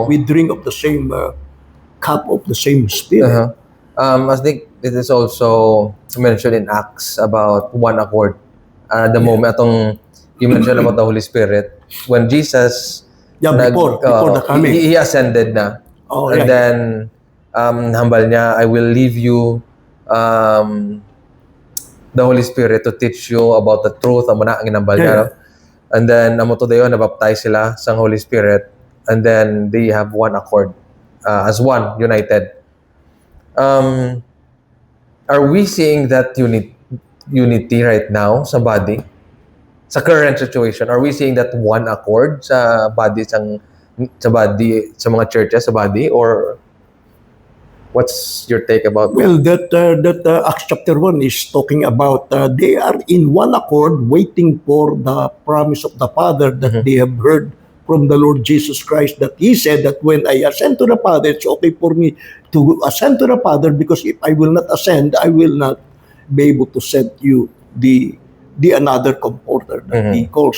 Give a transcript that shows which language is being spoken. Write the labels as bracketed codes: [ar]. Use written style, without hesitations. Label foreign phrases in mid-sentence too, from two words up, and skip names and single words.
[en] Spirit, we drink of the same cup of the same Spirit. I think it is also mentioned in Acts about one accord. The moment atong you mentioned about the Holy Spirit, when Jesus Before the coming. he ascended na. Oh, And yeah. [hil] then hambal niya, [en] I will leave you the Holy Spirit to teach you about the truth. [hil] Amo na ang ginambal niya. [en] Yeah. No? And then [hil] amo to dayon nabaptize sila [en] sa Holy Spirit, and then they have one accord as one, united. Are we seeing that unity right now sa body? Sa current situation, are we seeing that one accord sa body sa mga churches sa body, or what's your take about that? Well, that Acts chapter 1 is talking about they are in one accord waiting for the promise of the Father that they have heard from the Lord Jesus Christ, that he said that when I ascend to the Father, it's okay for me to ascend to the Father, because if I will not ascend, I will not be able to send you the another comforter that he calls.